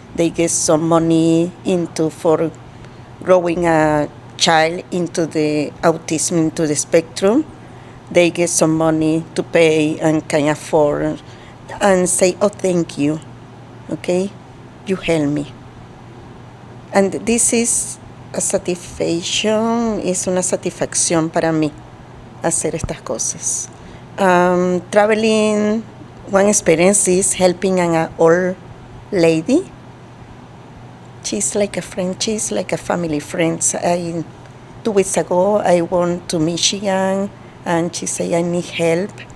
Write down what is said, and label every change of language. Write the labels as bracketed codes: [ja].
[en] They get some money for growing a child into the autism, into the spectrum. They get some money to pay and can afford, and say, "Oh, thank you, okay, you help me." And this is a satisfaction, [es] es una satisfacción para mí hacer estas cosas. [en] Traveling, one experience is helping an old lady. She's like a friend, she's like a family friend. 2 weeks ago, I went to Michigan, and she said, "I need help."